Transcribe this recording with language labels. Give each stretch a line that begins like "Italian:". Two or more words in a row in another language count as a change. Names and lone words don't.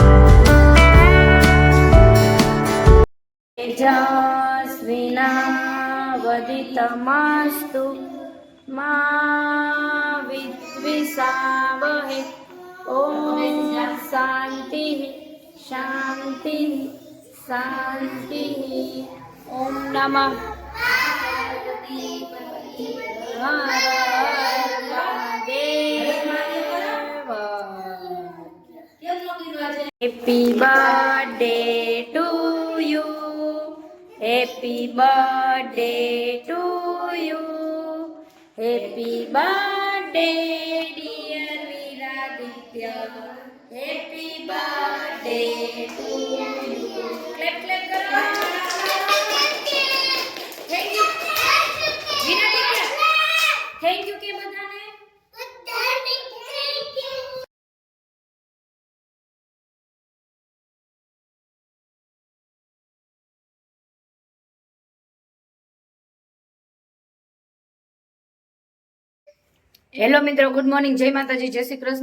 Sanskrit: જસ વિના वर्धितमस्तु मा विद्विषावहै ॐ शान्तिः शान्तिः शान्तिः ॐ नमः
English: Happy birthday to you. Happy birthday to you. Happy birthday dear Viraditya. Happy birthday to you. Clap clap karo. Thank you.
Gujarati: Viraditya.
English: Thank you
Gujarati: કે બધાને. હેલો મિત્રો,
English: good morning,
Gujarati: જય માતાજી, જય શ્રી કૃષ્ણ.